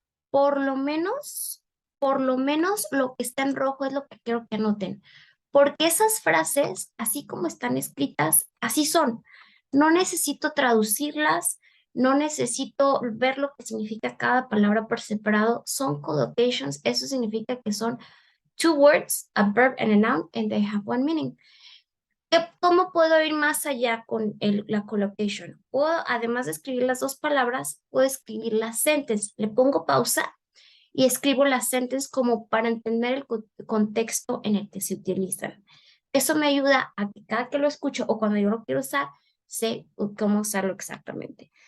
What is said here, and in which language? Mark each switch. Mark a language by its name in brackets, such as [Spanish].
[Spanish] Por lo menos lo que está en rojo es lo que quiero que anoten. Porque esas frases, así como están escritas, así son. No necesito traducirlas, no necesito ver lo que significa cada palabra por separado. Son collocations, eso significa que son [English] two words, a verb and a noun, and they have one meaning. [Spanish] ¿Cómo puedo ir más allá con la collocation? Puedo, además de escribir las dos palabras, puedo escribir la sentence. Le pongo pausa y escribo las sentence como para entender el contexto en el que se utilizan. Eso me ayuda a que cada que lo escucho o cuando yo lo quiero usar, sé cómo usarlo exactamente.